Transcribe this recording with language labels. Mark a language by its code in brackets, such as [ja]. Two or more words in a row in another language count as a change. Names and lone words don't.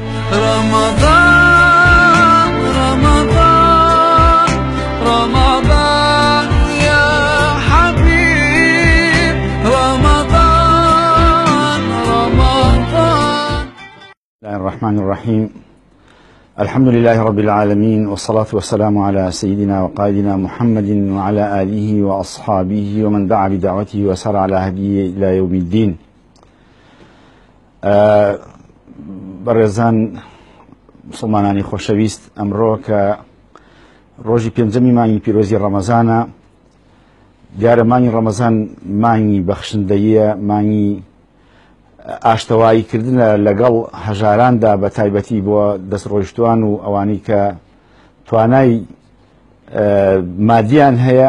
[ar] رمضان رمضان رمضان يا حبيب رمضان رمضان. بسم الله الرحمن الرحيم. الحمد لله رب العالمين، والصلاة والسلام على سيدنا وقائدنا محمد وعلى آله وأصحابه ومن دعا بدعوته وسار على هديه إلى يوم الدين. [ckb] بەڕێزان مسلمانانی خۆشەویست، ئەمڕۆ کە ڕۆژی پێنجەمی مانگی پیرۆزی ڕەمەزانە، دیارە مانگی ڕەمەزان مانگی بەخشندەییە، مانگی ئاشتەواییکردنە لەگەڵ هەژاراندا، بە تایبەتی بۆ دەستڕۆیشتوان و ئەوانەی کە توانای مادیان هەیە.